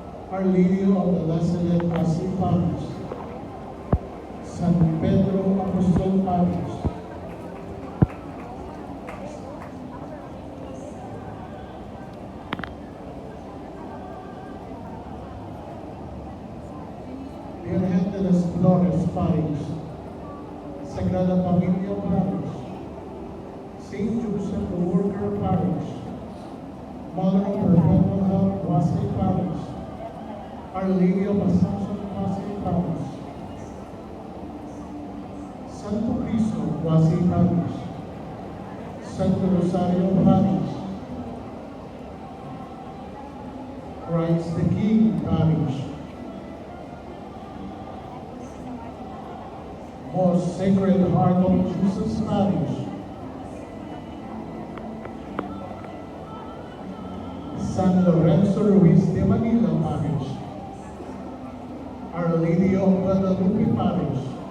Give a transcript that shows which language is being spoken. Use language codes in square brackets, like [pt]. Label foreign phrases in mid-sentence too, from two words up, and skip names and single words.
[en] Our Lady of the Blessed Passive Parish, San Pedro Apostol Parish, Virgen de las Flores Parish, Sagrada Familia Parish, St. Joseph the Worker Parish, Mother of Perpetual Help Wasay Parish, Our Lady of Assumption Wasay Parish, Santo Cristo Wasay Parish, Santo Rosario Parish, Christ the King Parish, Most Sacred Heart of Jesus Parish, San Lorenzo Ruiz de Manila Parish, Our Lady of Guadalupe Parish,